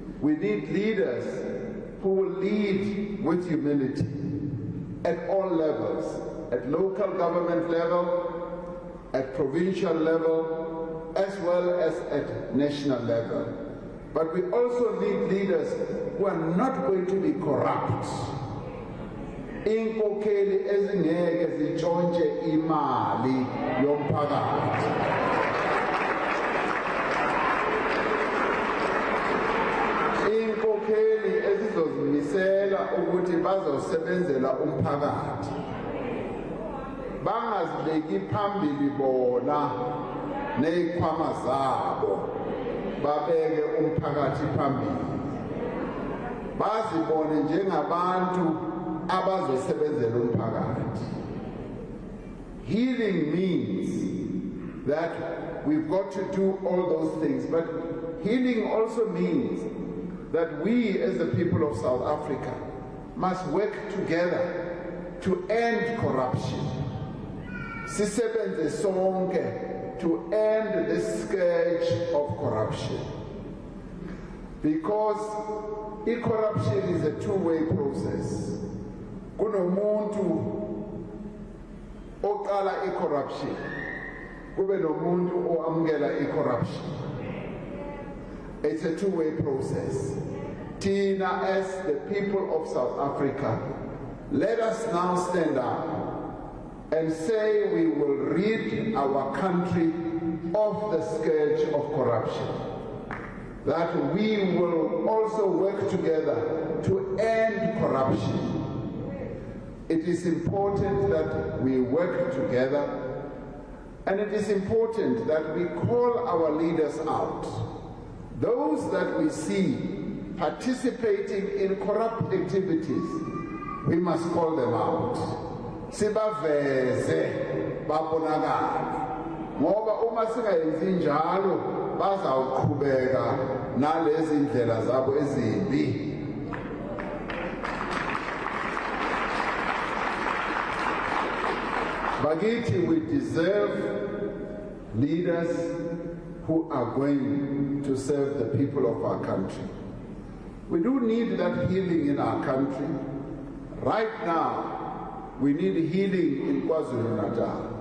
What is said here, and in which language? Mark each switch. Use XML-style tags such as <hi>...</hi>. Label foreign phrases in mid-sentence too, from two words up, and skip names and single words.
<en>We need leaders who will lead with humility at all levels, at local government level, at provincial level, as well as at national level. But we also need leaders who are not going to be corrupt.</en> <zu>Inkokheli ezingeke zitshontshe imali yomphakathi. Inkokheli ezizozimisela ukuthi bazosebenzela umphakathi. Bangazibeki phambili bona nezikhwama zabo, babeke umphakathi phambili. Bazibone njengabantu abazosebenzela umphakathi.</zu> <en>Healing means that we've got to do all those things, but healing also means that we as the people of South Africa must work together to end corruption.</en> <zu>Sisebenze sonke</zu> <en>to end the scourge of corruption. Because corruption is a two-way process.</en> <zu>Kunomuntu oqala corruption, kube nomuntu oamukela corruption.</zu> <en>It's a two-way process. Tina, as the people of South Africa, let us now stand up and say we will rid our country of the scourge of corruption. That we will also work together to end corruption. It is important that we work together, and it is important that we call our leaders out. Those that we see participating in corrupt activities, we must call them out.</en> <zu>Sibaveze babonakala. Ngoba uma singayenzi njalo bazawuqhubeka nalezi ndlela zabo ezimbi. Bakithi,</zu> <en>we deserve leaders who are going to serve the people of our country. We do need that healing in our country. Right now, we need healing in KwaZulu-Natal.</en>